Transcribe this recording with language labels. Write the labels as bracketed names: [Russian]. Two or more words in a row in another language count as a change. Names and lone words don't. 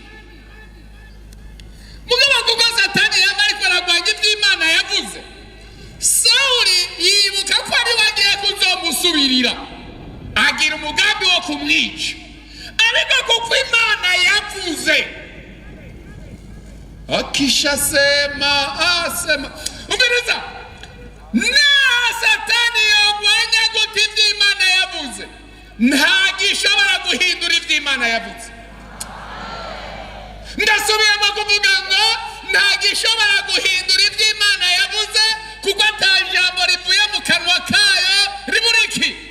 [Rundi] Mugabo kuko satani yama ariko aragwanya ivy'Imana yavuze, Sawuli yibuka ko ari wagiye kuzomusubirira, agira umugambi wo kumwica. Ariko kuko Imana yavuze, [Swahili] akisha sema asema. [Rundi] Umviriza, na satani yogwanya guta ivy'Imana yavuze, nta gishobora guhindura ivy'Imana yavuze. Ndasubiyemo kuvuga ngo nta gishobora guhindura ivy'Imana yavuze, kuko ata jambo rivuye mu kanwa kayo riburiki.